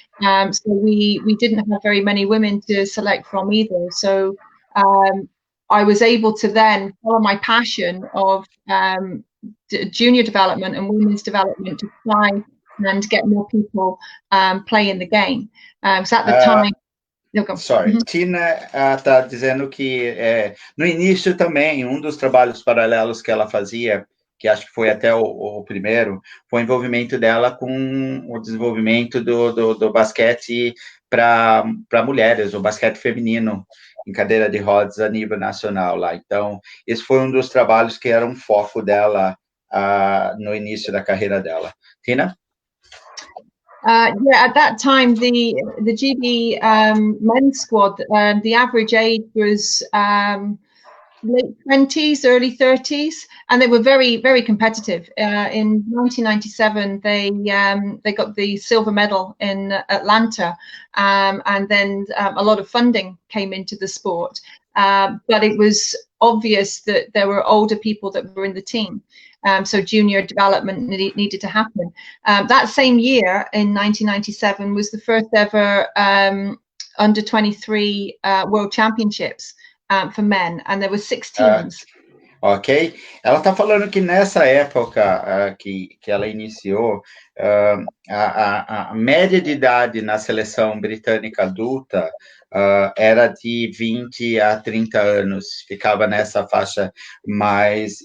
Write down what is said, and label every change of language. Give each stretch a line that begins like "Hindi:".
English: So we didn't have very many women to select from either. So I was able to then follow my passion of junior development and women's development to try and get more people playing the game. So at the time, Sorry,
Portuguese: Tina está dizendo que no início também, um dos trabalhos paralelos que ela fazia, que acho que foi até o primeiro, foi o envolvimento dela com o desenvolvimento do basquete para mulheres, o basquete feminino em cadeira de rodas a nível nacional lá. Então, esse foi um dos trabalhos que era um foco dela no início da carreira dela. Tina?
English: Yeah, at that time, the GB men's squad, the average age was late 20s, early 30s, and they were very, very competitive. In 1997, they got the silver medal in Atlanta, and then a lot of funding came into the sport. But it was obvious that there were older people that were in the team. So junior development needed to happen. That same year, in 1997, was the first ever under 23 World Championships for men, and there were 6 teams. Ok.
Portuguese: Ela está falando que nessa época que ela iniciou, a média de idade na seleção britânica adulta era de 20 a 30 anos, ficava nessa faixa mais.